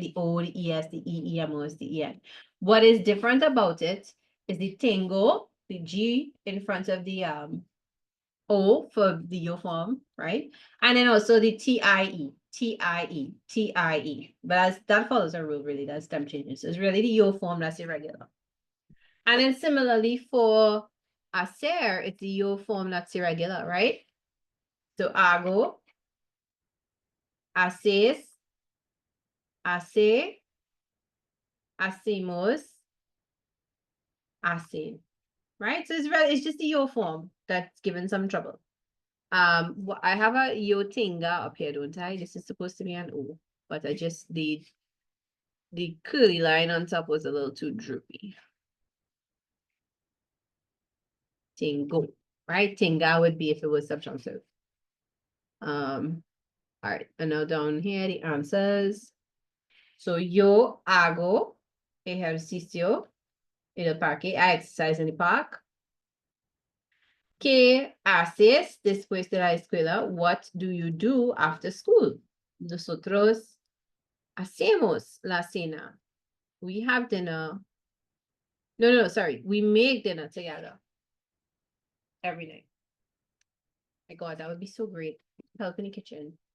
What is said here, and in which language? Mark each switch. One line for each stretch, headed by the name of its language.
English: The O, the ES, the EMOS, the EN. What is different about it is the tengo, the G in front of the O for the yo form, right? And then also the TIE, TIE, TIE. But that follows a rule, really, that's stem changes. So it's really the yo form that's irregular. And then similarly for hacer, it's the yo form that's irregular, right?
Spanish: So hago, haces, hace, hacemos, hacen, right?
English: So it's just the yo form that's given some trouble. I have a yo tinga up here, don't I? This is supposed to be an O, but I just the curly line on top was a little too droopy. Tingo, right? Tinga would be if it was subjunctive. All right, and now down here the answers.
Spanish: So yo hago ejercicio en el parque.
English: I exercise in the park.
Spanish: ¿Qué haces después de la escuela?
English: What do you do after school?
Spanish: Nosotros hacemos la cena.
English: We have dinner. No, sorry. We make dinner together every night. My God, that would be so great. Help in the kitchen.